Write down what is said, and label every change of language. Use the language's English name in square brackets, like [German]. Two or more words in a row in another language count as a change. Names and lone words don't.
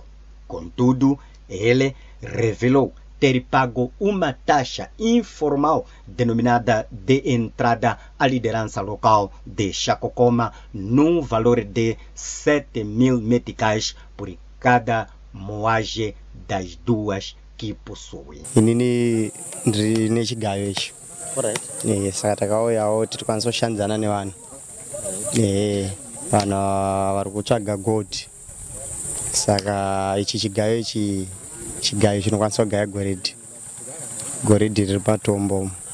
[Portuguese] Contudo, ele revelou ter pago uma taxa informal denominada de entrada à liderança local de Chacocoma num valor de 7.000 meticais por cada moagem das duas que possui. [Shona] Inini ndine chigayo ichi. [Portuguese] Correto. [Shona] Saka takauyawo tiri kwanisa kushandzana nevanhu. Vanhu vari kutsvaga gold. Saka ichi chigayo chinokwanisa kugaya goridhe. Goridhe riri patombo.